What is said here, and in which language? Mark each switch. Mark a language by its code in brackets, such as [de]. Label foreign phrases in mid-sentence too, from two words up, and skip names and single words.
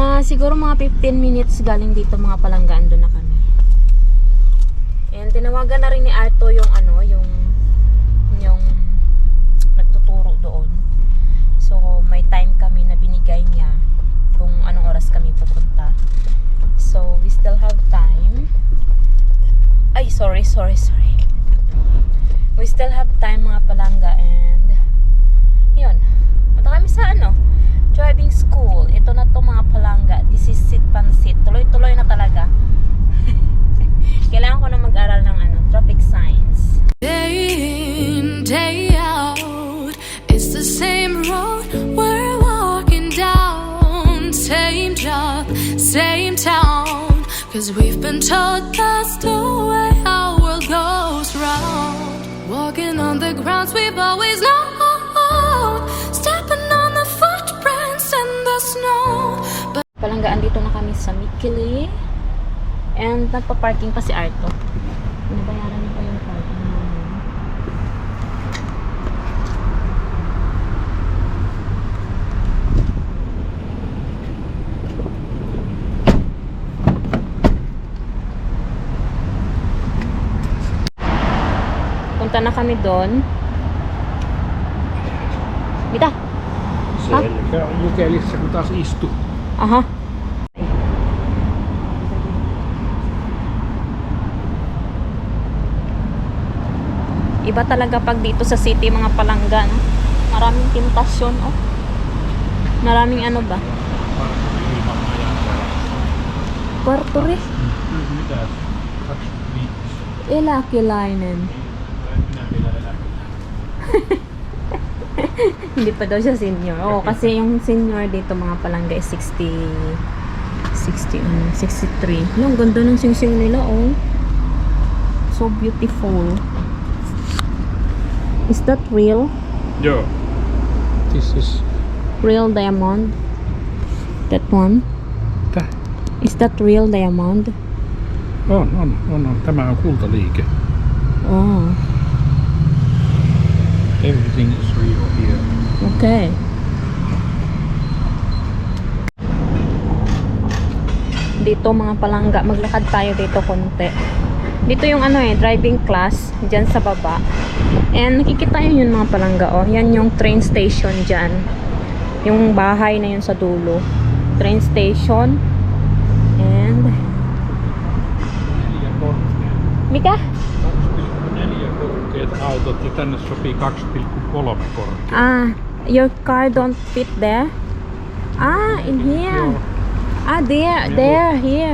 [tl] siguro mga 15 minutes galing dito mga palanggaan, doon na kami. And tinawagan na rin ni Arto yung ano, yung nagtuturo doon. So may time kami na binigay niya kung anong oras kami pupunta. [en] So we still have time. Ay, sorry. We still have time [tl] mga palangga, [en] and yun. [tl] Punta kami sa ano, driving school. Ito na to mga palangga. [en] This is Sit Pansit. [tl] Tuloy-tuloy na talaga. Kailangan ko na mag-aral ng ano, [en] traffic signs. Day in, day out, it's the same road we're walking down. Same job, same town, 'cause we've been told that's the way our world goes round. Walking on the grounds we've always known, stepping on the footprints in the snow. But [tl] Palanggaan, dito na kami sa Mikili. And nagpa-parking pa si Arto. Binabayaran niya pa yung parking namin. Punta na kami doon. [fi] Mitä? Selkä on jukelissä, kun taas istu. Aha. [tl] Iba talaga pag dito sa city mga palangga, no? Maraming tentasyon, oh. Maraming ano ba? Kwarto rin. [fi] Mitä? 25. Eläkeläinen. [tl] Hindi pa daw siya senior. Oo, kasi yung senior dito mga palangga is 63. Ang ganda ng sing-sing nila, oh. [en] So beautiful. Is that real? Joo. This is... Real diamond? That one? [fi] Tää? [en] Is that real diamond? [fi] On. Tämä on kultaliike. Oh, [en] Everything is real here. okay. [tl] Dito mga palangga, maglakad tayo dito konti. Dito yung ano driving class, dyan sa baba. And nakikita yun mga palangga, oh. Yan yung train station dyan. Yung bahay na yun sa dulo. [en] Train station. And... [fi] Mikä? 2,4 korkeat autot ja tänne sopii 2,3 korkeat. [en] Ah, your car don't fit there? Ah, in here. [fi] Joo. [en] Ah, here.